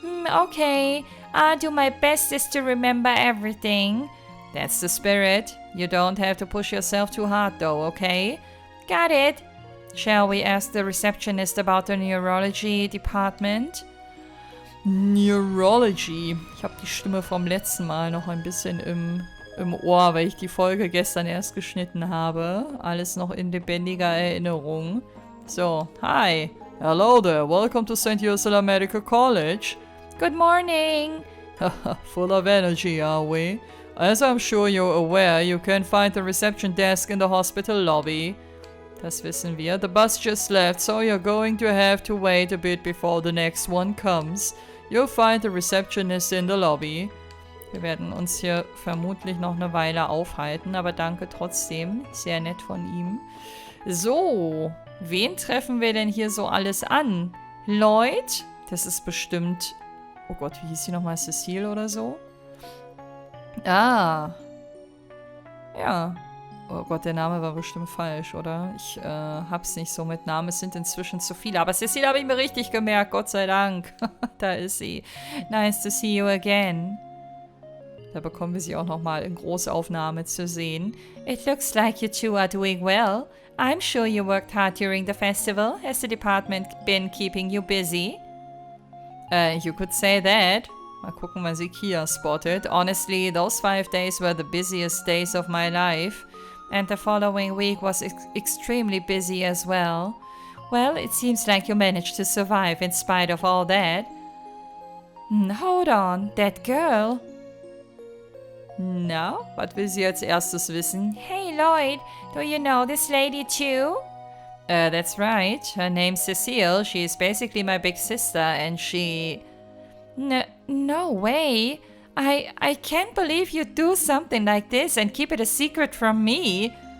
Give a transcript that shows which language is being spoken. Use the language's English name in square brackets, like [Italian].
[English] Okay. I'll do my bestest to remember everything. That's the spirit. You don't have to push yourself too hard though, okay? Got it. Shall we ask the receptionist about the Neurology Department? Neurology. [German] Ich habe die Stimme vom letzten Mal noch ein bisschen im Ohr, weil ich die Folge gestern erst geschnitten habe. Alles noch in lebendiger Erinnerung. [English] So, hi. Hello there. Welcome to NIS America College. Good morning. Full of energy, are we? As I'm sure you're aware, you can find the reception desk in the hospital lobby. [German] Das wissen wir. [English] The bus just left, so you're going to have to wait a bit before the next one comes. You'll find the receptionist in the lobby. [German] Wir werden uns hier vermutlich noch eine Weile aufhalten, aber danke trotzdem. Sehr nett von ihm. So, wen treffen wir denn hier so alles an? Lloyd? Das ist bestimmt... Oh Gott, wie hieß sie nochmal? Cecile oder so? Ah. Ja. Oh Gott, der Name war bestimmt falsch, oder? Ich hab's nicht so mit Namen. Es sind inzwischen zu viele. Aber Cecile habe ich mir richtig gemerkt, Gott sei Dank. Da ist sie. [English] Nice to see you again. [German] Da bekommen wir sie auch nochmal in Großaufnahme zu sehen. [English] It looks like you two are doing well. I'm sure you worked hard during the festival. Has the department been keeping you busy? You could say that. [German] Mal gucken, wann sie Kia spottet. [English] Honestly, those 5 days were the busiest days of my life. And the following week was extremely busy as well. Well, it seems like you managed to survive in spite of all that. Hold on, that girl. [German] Na, was will sie als erstes wissen? [English] Hey Lloyd, do you know this lady too? That's right. Her name's Cecile. She is basically my big sister and she... No way. I can't believe you'd do something like this and keep it a secret from me.